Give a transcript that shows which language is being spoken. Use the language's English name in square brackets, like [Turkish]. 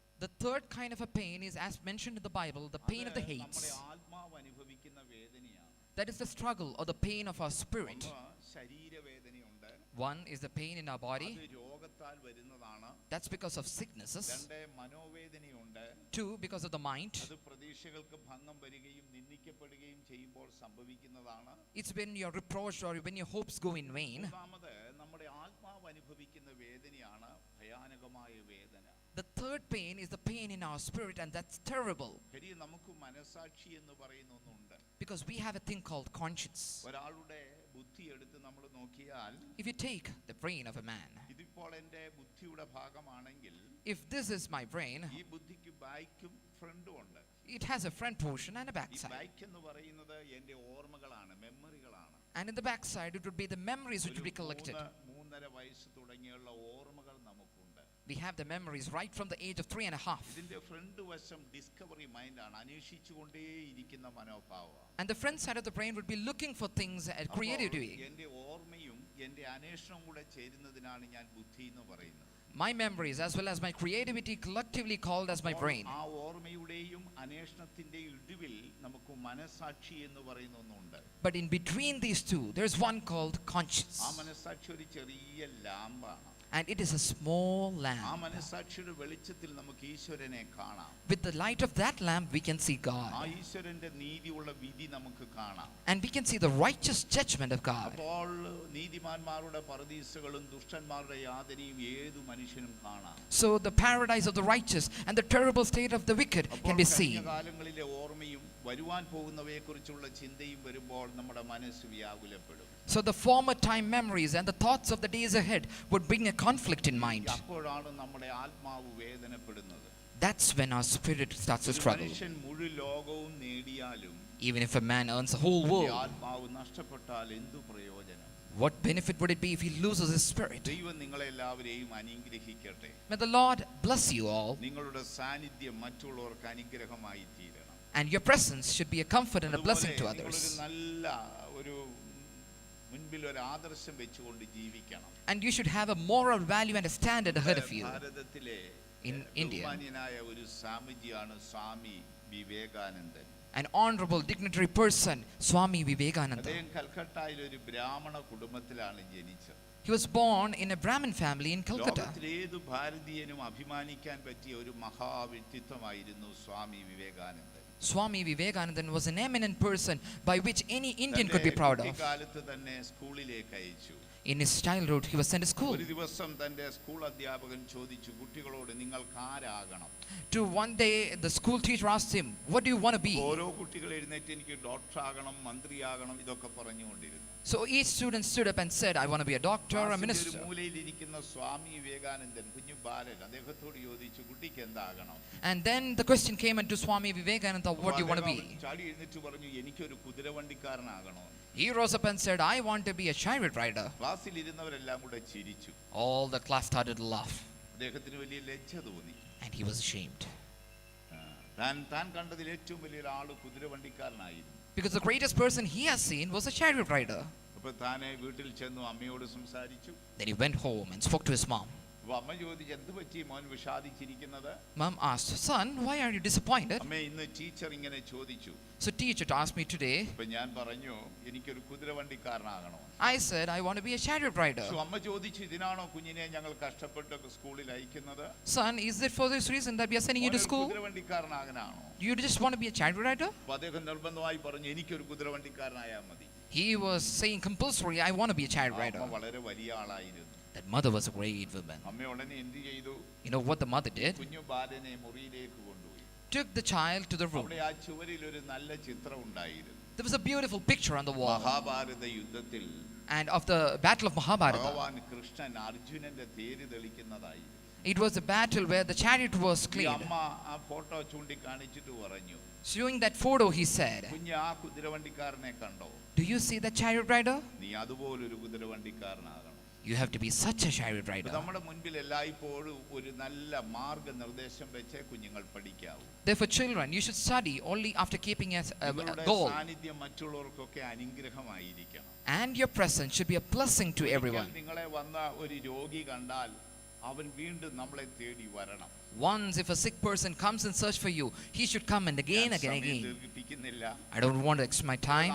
[English] The third kind of a pain is, as mentioned in the Bible, the pain of the [Malayalam] അത് [English] hates. [Malayalam] നമ്മുടെ ആത്മാവ് അനുഭവിക്കുന്ന വേദനയാണ്. [English] That is the struggle or the pain of our spirit. [Malayalam] ഒന്ന് ശരീരവേദനയുണ്ട്. [English] One is the pain in our body. [Malayalam] അത് രോഗത്താൽ വരുന്നതാണ്. [English] That's because of sicknesses. [Malayalam] രണ്ട് മനോവേദനയുണ്ട്. [English] Two, because of the mind. [Malayalam] അത് പ്രതീക്ഷകൾക്ക് ഭംഗം വരികയും നിന്ദിക്കപ്പെടുകയും ചെയ്യുമ്പോൾ സംഭവിക്കുന്നതാണ്. [English] It's when you're reproached or when your hopes go in vain. [Malayalam] മൂന്നാമത് നമ്മുടെ ആത്മാവ് അനുഭവിക്കുന്ന വേദനയാണ് ഭയാനകമായ വേദന. [English] The third pain is the pain in our spirit, and that's terrible. [Malayalam] ശരി, നമുക്ക് മനസാക്ഷി എന്ന് പറയുന്ന ഒന്നുണ്ട്. [English] Because we have a thing called conscience. [Malayalam] ഒരാളുടെ ബുദ്ധി എടുത്ത് നമ്മൾ നോക്കിയാൽ [English] If you take the brain of a man, [Malayalam] ഇതിപ്പോൾ എൻ്റെ ബുദ്ധിയുടെ ഭാഗമാണെങ്കിൽ [English] if this is my brain, [Malayalam] ഈ ബുദ്ധിക്ക് ബാക്കും ഫ്രണ്ടും ഉണ്ട്. [English] it has a front portion and a back [Malayalam] ഈ [English] side. [Malayalam] ബാക്ക് എന്ന് പറയുന്നത് എൻ്റെ ഓർമ്മകളാണ്, മെമ്മറികളാണ്. [English] And in the back side, it would be the memories which would be collected. [Malayalam] 3.5 വയസ്സ് തുടങ്ങിയുള്ള ഓർമ്മകൾ നമുക്കുണ്ട്. [English] We have the memories right from the age of 3.5. [Malayalam] ഇതിന്റെ ഫ്രണ്ട് വശം ഡിസ്കവറി മൈൻഡാണ്, അന്വേഷിച്ചുകൊണ്ടേയിരിക്കുന്ന മനോഭാവമാണ്. [English] And the front side of the brain would be looking for things and creativity. [Malayalam] എൻ്റെ ഓർമ്മയും എൻ്റെ അന്വേഷണവും കൂടെ ചേരുന്നതിനാണ് ഞാൻ ബുദ്ധി എന്ന് പറയുന്നത്. [English] My memories as well as my creativity collectively called as my brain. [Malayalam] ആ ഓർമ്മയുടെയും അന്വേഷണത്തിന്റെയും ഇടവിൽ നമുക്ക് മനസാക്ഷി എന്ന് പറയുന്ന ഒന്നുണ്ട്. [English] But in between these two, there's one called conscience. [Malayalam] ആ മനസാക്ഷി ഒരു ചെറിയ ലാമ്പാണ്. [English] And it is a small [Malayalam] ആ [English] lamp. [Malayalam] മനസാക്ഷിയുടെ വെളിച്ചത്തിൽ നമുക്ക് ഈശ്വരനെ കാണാം. [English] With the light of that lamp, we can see [Malayalam] ആ [English] God. [Malayalam] ഈശ്വരന്റെ നീതിയുള്ള വിധി നമുക്ക് കാണാം. [English] And we can see the righteous judgment of God. [Malayalam] അപ്പോൾ നീതിമാന്മാരുടെ പരദീസകളും ദുഷ്ടന്മാരുടെ യാതനയും ഏതു മനുഷ്യനും കാണാം. [English] So the paradise of the righteous and the terrible state of the wicked can be seen. [Malayalam] കാലങ്ങളിലെ ഓർമ്മയും വരുവാൻ പോകുന്നവയെക്കുറിച്ചുള്ള ചിന്തയും വരുമ്പോൾ നമ്മുടെ മനസ്സ് വ്യാകുലപ്പെടും. [English] So the former time memories and the thoughts of the days ahead would bring a conflict in mind. [Malayalam] അപ്പോഴാണ് നമ്മുടെ ആത്മാവ് വേദനപ്പെടുന്നത്. [English] That's when our spirit starts to struggle. [Malayalam] മനുഷ്യൻ മുഴുവൻ ലോകവും നേടിയാലും [English] Even if a man earns the whole world, [Malayalam] ആത്മാവ് നഷ്ടപ്പെട്ടാൽ എന്തു പ്രയോജനം? [English] what benefit would it be if he loses his spirit? [Malayalam] ദൈവം നിങ്ങളെല്ലാവരെയും അനുഗ്രഹിക്കട്ടെ. [English] May the Lord bless you all. [Malayalam] നിങ്ങളുടെ സാന്നിധ്യം മറ്റുള്ളവർക്ക് അനുഗ്രഹമായി തീരണം. [English] And your presence should be a comfort and a blessing to [Malayalam] നിങ്ങളൊരു [English] others. [Malayalam] നല്ല ഒരു മുൻപിൽ ഒരു ആദർശം വെച്ചുകൊണ്ട് ജീവിക്കണം. [English] And you should have a moral value and a standard ahead of you. [Malayalam] ഭാരതത്തിലെ [English] In India, [Malayalam] ബഹുമാന്യനായ ഒരു സ്വാമിജിയാണ് സ്വാമി വിവേകാനന്ദൻ. [English] an honorable dignitary person, Swami Vivekananda. [Malayalam] അദ്ദേഹം കൽക്കട്ടയിൽ ഒരു ബ്രാഹ്മണ കുടുംബത്തിലാണ് ജനിച്ചത്. [English] He was born in a Brahmin family in Calcutta. [Malayalam] ലോകത്തിലേതു ഭാരതീയനും അഭിമാനിക്കാൻ പറ്റിയ ഒരു മഹാവ്യക്തിത്വമായിരുന്നു സ്വാമി വിവേകാനന്ദൻ. [English] Swami Vivekananda was an eminent person by which any Indian could be proud of. [Malayalam] കുട്ടിക്കാലത്ത് തന്നെ സ്കൂളിലേക്ക് അയച്ചു. [English] In his childhood, he was sent to school. [Malayalam] ഒരു ദിവസം തന്റെ സ്കൂൾ അധ്യാപകൻ ചോദിച്ചു, കുട്ടികളോട് നിങ്ങൾക്ക് ആരാകണം? [English] To one day, the school teacher asked him, "What do you want to be?" [Malayalam] ഓരോ കുട്ടികൾ എഴുന്നേറ്റ് എനിക്ക് ഡോക്ടർ ആകണം, മന്ത്രിയാകണം ഇതൊക്കെ പറഞ്ഞുകൊണ്ടിരുന്നു. [English] So each student stood up and said, "I want to be a doctor or a [Malayalam] ഒരു [English] minister." [Malayalam] മൂലയിലിരിക്കുന്ന സ്വാമി വിവേകാനന്ദൻ കുഞ്ഞു ബാലൻ അദ്ദേഹത്തോട് ചോദിച്ചു, കുട്ടിക്ക് എന്താകണം? [English] And then the question came into Swami Vivekananda, "What do you want to be?" [Malayalam] ചാടി എഴുന്നേറ്റ് പറഞ്ഞു, എനിക്കൊരു കുതിരവണ്ടിക്കാരനാകണോ. [English] He rose up and said, "I want to be a chariot rider." [Malayalam] ക്ലാസ്സിൽ ഇരുന്നവരെല്ലാം കൂടെ ചിരിച്ചു. [English] All the class started to laugh, [Malayalam] അദ്ദേഹത്തിന് വലിയ ലജ്ജ തോന്നി. [English] and he was ashamed. [Malayalam] താൻ കണ്ടതിൽ ഏറ്റവും വലിയൊരാള് കുതിരവണ്ടിക്കാരനായിരുന്നു. [English] Because the greatest person he has seen was a chariot rider. [Malayalam] അപ്പൊ താനെ വീട്ടിൽ ചെന്നു അമ്മയോട് സംസാരിച്ചു. [English] Then he went home and spoke to his mom. [Malayalam] അപ്പൊ അമ്മ ചോദിച്ചു, എന്ത് പറ്റി മോൻ വിഷാദിച്ചിരിക്കുന്നത്? [English] Mom asked, "Son, why are you disappointed?" [Malayalam] അമ്മേ, ഇന്ന് ടീച്ചർ ഇങ്ങനെ ചോദിച്ചു. [English] So teacher asked me today. [Malayalam] അപ്പൊ ഞാൻ പറഞ്ഞു, എനിക്കൊരു കുതിരവണ്ടിക്കാരനാകണോ. [English] I said, "I want to be a chariot rider." [Malayalam] അമ്മ ചോദിച്ചു, ഇതിനാണോ കുഞ്ഞിനെ ഞങ്ങൾ കഷ്ടപ്പെട്ട് സ്കൂളിൽ അയക്കുന്നത്? [English] Son, is it for this reason that we are sending you to school? [Malayalam] കുതിരവണ്ടിക്കാരനാകാനാണോ? [English] Do you just want to be a chariot rider? [Malayalam] അപ്പൊ അദ്ദേഹം നിർബന്ധമായി പറഞ്ഞു, എനിക്കൊരു കുതിരവണ്ടിക്കാരനായാൽ മതി. [English] He was saying compulsory, "I want to be a chariot [Malayalam] അമ്മ [English] rider." [Malayalam] വളരെ വലിയ ആളായിരുന്നു. [English] That mother was a great woman. [Malayalam] അമ്മ ഉടനെ എന്ത് ചെയ്തു? [English] You know what the mother did? [Malayalam] കുഞ്ഞു ബാലനെ മുറിയിലേക്ക് കൊണ്ടുപോയി. [English] Took the child to the room. [Malayalam] അവിടെ ആ ചുവരിൽ ഒരു നല്ല ചിത്രം ഉണ്ടായിരുന്നു. [English] There was a beautiful picture on the wall. [Malayalam] Mahabharata യുദ്ധത്തിൽ [English] And of the battle of Mahabharata. [Malayalam] ഭഗവാൻ കൃഷ്ണൻ അർജുനന്റെ തേര് തെളിക്കുന്നതായി. [English] It was a battle where the chariot was [Malayalam] ഈ [English] cleared. [Malayalam] അമ്മ ആ ഫോട്ടോ ചൂണ്ടിക്കാണിച്ചിട്ട് പറഞ്ഞു, [English] Showing that photo, he said, [Malayalam] കുഞ്ഞ് ആ കുതിരവണ്ടിക്കാരനെ കണ്ടോ? [English] "Do you see that chariot rider? [Malayalam] നീ അതുപോലൊരു കുതിരവണ്ടിക്കാരനാകണം. [English] You have to be such a chariot rider." [Malayalam] നമ്മുടെ മുൻപിൽ എല്ലായ്പ്പോഴും ഒരു നല്ല മാർഗനിർദ്ദേശം വെച്ച് കുഞ്ഞുങ്ങൾ പഠിക്കാവൂ. [English] Therefore, children, you should study only after keeping a [Malayalam] നിങ്ങളുടെ [English] goal. [Malayalam] സാന്നിധ്യം മറ്റുള്ളവർക്കൊക്കെ അനുഗ്രഹമായിരിക്കണം. [English] And your presence should be a blessing to everyone. [Malayalam] ഒരിക്കൽ നിങ്ങളെ വന്ന ഒരു രോഗി കണ്ടാൽ അവൻ വീണ്ടും നമ്മളെ തേടി വരണം. [English] Once, if a sick person comes and search for you, he should come and again, [Malayalam] ഞാൻ [English] again, [Malayalam] സമയം [English] again. [Malayalam] ദീർഘിപ്പിക്കുന്നില്ല. [English] I don't want to extend my time.